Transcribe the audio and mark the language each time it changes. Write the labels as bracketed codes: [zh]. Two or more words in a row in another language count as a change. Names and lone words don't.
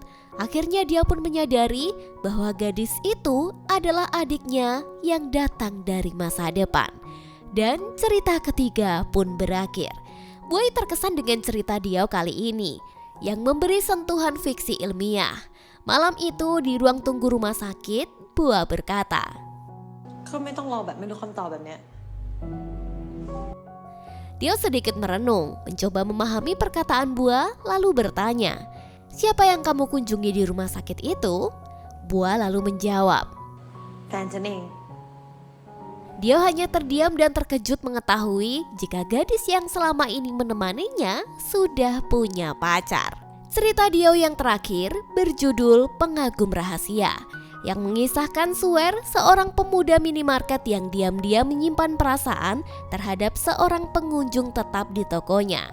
[id] Akhirnya dia pun menyadari bahwa gadis itu adalah adiknya yang datang dari masa depan. Dan cerita ketiga pun berakhir. Boy terkesan dengan cerita Diao kali ini yang memberi sentuhan fiksi ilmiah. Malam itu di ruang tunggu rumah sakit, Bua berkata, [th] ก็ไม่ต้องรอแบบไม่รู้คำตอบแบบเนี้ย [id] Dia sedikit merenung, mencoba memahami perkataan Bua, lalu bertanya, siapa yang kamu kunjungi di rumah sakit itu? Bua lalu menjawab, [th] แฟนฉันเอง [id] Dia hanya terdiam dan terkejut mengetahui jika gadis yang selama ini menemaninya sudah punya pacar. Cerita Dio yang terakhir berjudul Pengagum Rahasia, yang mengisahkan Suer, seorang pemuda minimarket yang diam-diam menyimpan perasaan terhadap seorang pengunjung tetap di tokonya.